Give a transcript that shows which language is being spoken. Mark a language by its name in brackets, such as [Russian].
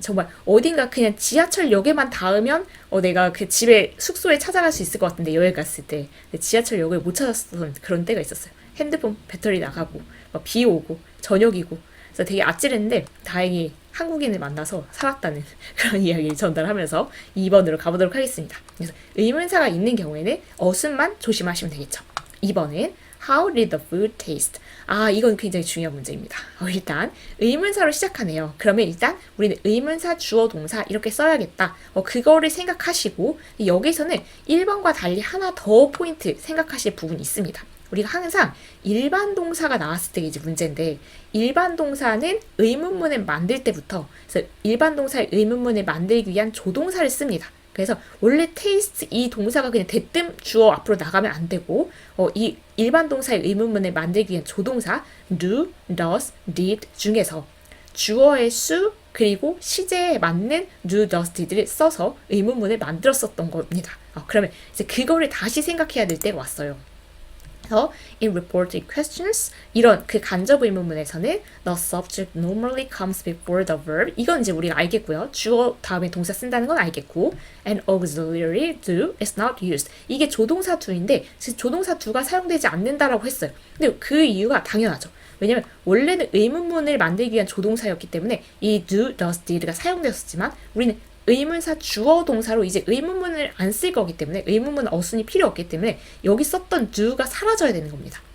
[Korean] 정말 어딘가 그냥 지하철역에만 닿으면 내가 그 집에 숙소에 찾아갈 수 있을 것 같은데 여행 갔을 때 지하철역을 못 찾았던 그런 때가 있었어요. 핸드폰 배터리 나가고 막 비 오고 저녁이고 그래서 되게 아찔했는데 다행히 한국인을 만나서 살았다는 그런 이야기를 전달하면서 2번으로 가보도록 하겠습니다. 그래서 의문사가 있는 경우에는 어순만 조심하시면 되겠죠. 2번은 [English] How did the food taste? [Korean] 이건 굉장히 중요한 문제입니다. 일단 의문사로 시작하네요. 그러면 일단 우리는 의문사, 주어, 동사 이렇게 써야겠다. 그거를 생각하시고 여기서는 1번과 달리 하나 더 포인트 생각하실 부분이 있습니다. 우리가 항상 일반 동사가 나왔을 때 이제 문제인데 일반 동사는 의문문을 만들 때부터 그래서 일반 동사의 의문문을 만들기 위한 조동사를 씁니다. 그래서 원래 taste 이 동사가 그냥 대뜸 주어 앞으로 나가면 안 되고 이 일반 동사의 의문문을 만들기 위한 조동사 do, does, did 중에서 주어의 su 그리고 시제에 맞는 do, does, did를 써서 의문문을 만들었었던 겁니다. 그러면 이제 그거를 다시 생각해야 될 때가 왔어요. 그래서 [English] in reported questions [Korean] 이런 그 간접 의문문에서는 [English] the subject normally comes before the verb [Korean] 이건 이제 우리가 알겠고요. 주어 다음에 동사 쓴다는 건 알겠고 [English] and auxiliary do is not used [Korean] 이게 조동사 do인데 조동사 do가 사용되지 않는다라고 했어요. 근데 그 이유가 당연하죠. 왜냐면 원래는 의문문을 만들기 위한 조동사였기 때문에 이 do, does, did가 사용되었지만 우리는 의문사 주어 동사로 이제 의문문을 안 쓸 거기 때문에 의문문 어순이 필요 없기 때문에 여기 썼던 do가 사라져야 되는 겁니다.